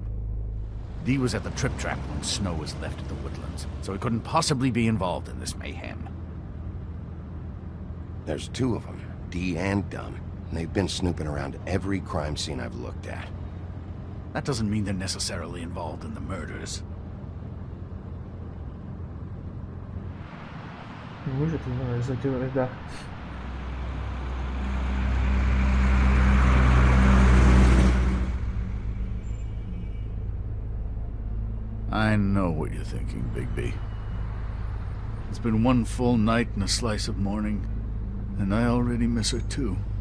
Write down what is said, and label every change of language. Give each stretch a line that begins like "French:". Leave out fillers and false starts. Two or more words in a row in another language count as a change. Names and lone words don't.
English: Dee was at the Trip Trap when Snow was left at the Woodlands, so he couldn't possibly be involved in this mayhem. There's two of them, Dee and Dum, and they've been snooping around every crime scene I've looked at. That doesn't mean they're necessarily involved in the murders.
Czech: Může to znamenat, že to nedá.
English: I know what you're thinking, Bigby. It's been one full night and a slice of morning, and I already miss her too.